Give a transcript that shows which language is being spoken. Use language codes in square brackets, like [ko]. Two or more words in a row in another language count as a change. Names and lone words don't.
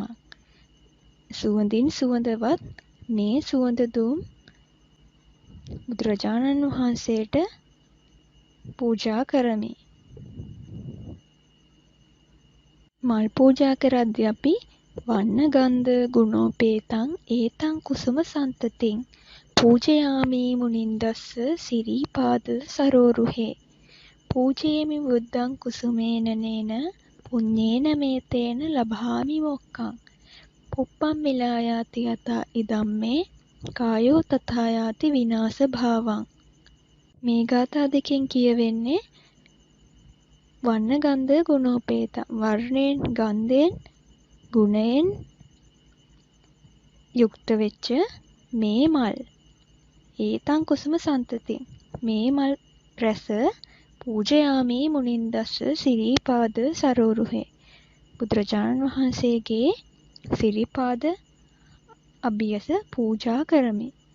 [si] සුවඳින් සුවඳවත් මේ සුවඳ දුම් බුදුරජාණන් වහන්සේට පූජා කරමි. මල් පූජා කරද්දී අපි [pi] වන්න ගන්ධ ගුණෝපේතං ඒතං කුසුම සන්තතින් පූජයාමි මුනින්දස්ස සිරීපාද සරෝරුහේ පූජේමි බුද්ධං කුසුමේන නේන පුඤ්ඤේන මේතේන ලභාමි මොක්ඛං පුප්පම් මිලායාති යතා ඉදම්මේ කායෝ තථායාති විනාශ භාවං. [si] මේ ගාථා දෙකෙන් කියවෙන්නේ [pi] වන්න ගන්ධ ගුණෝපේතං [si] වර්ණයෙන් ගන්ධයෙන් ගුණයෙන් යුක්ත වෙච්ච මේ මල් [pi] ඒතං කුසුම සන්තතින් [si] මේ මල් රැස [pi] පූජයාමි මුනින්දස්ස සිරීපාද සරෝරුහේ [si] බුදුරජාණන් වහන්සේගේ සිරිපාද අභියස පූජා කරමි.